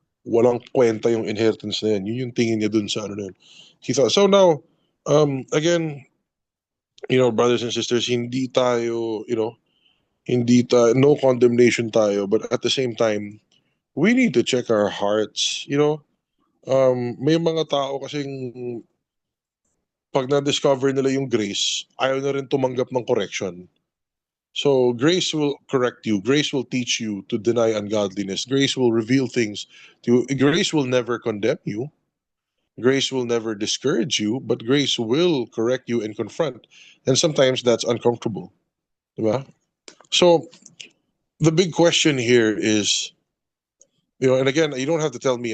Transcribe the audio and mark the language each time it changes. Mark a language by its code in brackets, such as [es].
[tl] Walang kwenta yung inheritance na yan. Yun yung tingin niya dun sa ano na yun. [en] He thought, so now, again, you know, brothers and sisters, [tl] hindi tayo, [en] you know, no condemnation tayo, but at the same time, we need to check our hearts, you know. [tl] May mga tao kasing pag na-discover nila yung grace, ayaw na rin tumanggap ng correction. [en] So grace will correct you. Grace will teach you to deny ungodliness. Grace will reveal things to you. Grace will never condemn you. Grace will never discourage you, but grace will correct you and confront. And sometimes that's uncomfortable. Diba? So the big question here is, you know, and again, you don't have to tell me.